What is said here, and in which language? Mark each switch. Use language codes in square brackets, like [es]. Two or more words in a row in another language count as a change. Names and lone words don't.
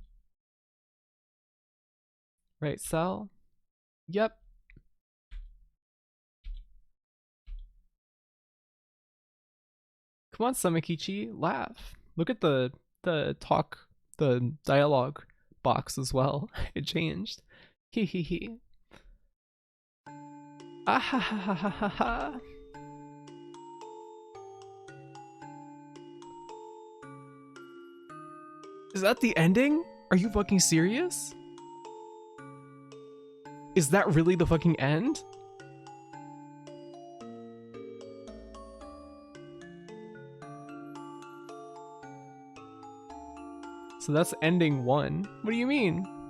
[en] Right, Sal? Yep. Come on, Samakichi, laugh. Look at the dialogue box as well. It changed. Hee hee hee. Ah ha ha ha ha ha ha. Is that the ending? Are you fucking serious? Is that really the fucking end? So that's ending 1. What do you mean?